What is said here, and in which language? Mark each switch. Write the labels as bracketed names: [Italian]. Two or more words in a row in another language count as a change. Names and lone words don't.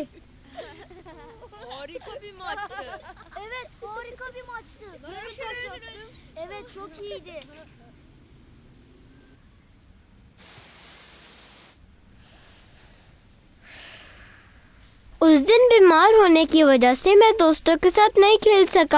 [Turkish] Harika bir maçtı. Evet, harika bir maçtı. Evet, çok iyiydi. [Hindi] उस दिन बीमार होने की वजह से मैं दोस्तों के साथ नहीं खेल सका।